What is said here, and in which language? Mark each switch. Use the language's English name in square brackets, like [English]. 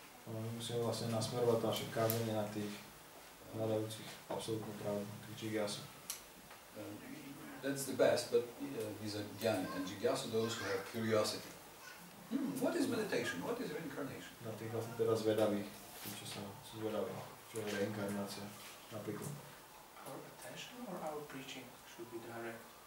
[Slovak] My musíme vlastne nasmerovať naše kázanie na tých hľadajúcich absolútnu pravdu, tých jigyasu. [English] That's the best, but these are jnani, and jigyasu those who have curiosity. What is meditation? What is reincarnation? [Slovak] Na tých vlastne teraz zvedavých, tí, čo sú zvedaví, čo je reinkarnácia, napríklad. [English] Our attention or our preaching should be direct?